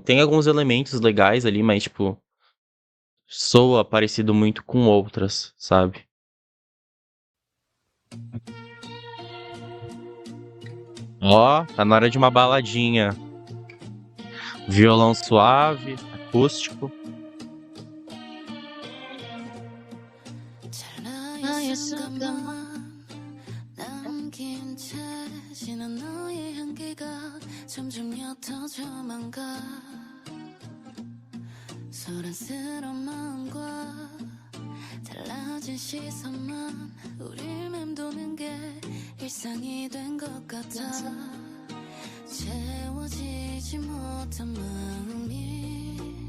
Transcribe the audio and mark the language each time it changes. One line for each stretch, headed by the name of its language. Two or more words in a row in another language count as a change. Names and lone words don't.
Portuguese: Tem alguns elementos legais ali, mas tipo, soa parecido muito com outras, sabe? Ó, tá na hora de uma baladinha. Violão suave, acústico.
Korean: 나의 순간만 남긴 채 지난 너의 향기가 점점 옅어져만 가 소란스러운 마음과 달라진 시선만 우릴 맴도는 게 일상이 된 것 같아 채워지지 못한 마음이